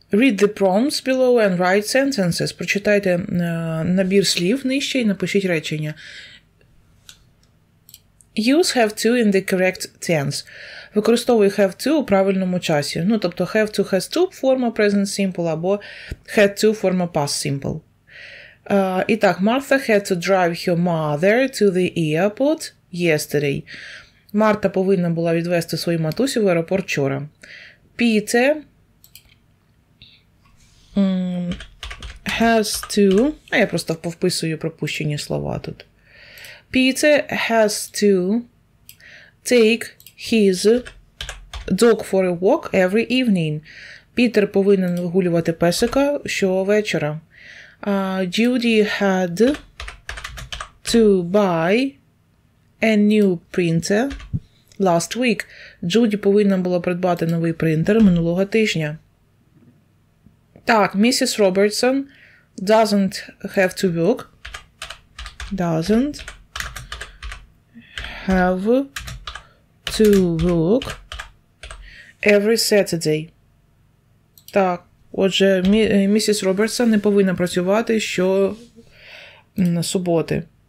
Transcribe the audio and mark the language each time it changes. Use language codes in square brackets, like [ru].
[en] Read the prompts below and write sentences. [uk] Прочитайте набір слів нижче і напишіть речення. [en] Use have to in the correct tense. [uk] Використовуй have to у правильному часі. Ну, тобто have to, has to форма present simple або had to форма past simple. І так, [en] Martha had to drive her mother to the airport yesterday. [uk] Марта повинна була відвести свою матусю в аеропорт вчора. [en] Peter has to... [uk] я просто повписую пропущені слова тут. [en] Peter has to take his dog for a walk every evening. [uk] Пітер повинен вигулювати песика щовечора. [en] Judy had to buy a new printer last week. [uk] Джуді повинна була придбати новий принтер минулого тижня. Так, Mrs. [en] Robertson doesn't have to work. Doesn't have to work every Saturday. [uk] Так, отже, місіс Робертсон не повинна працювати щосуботи.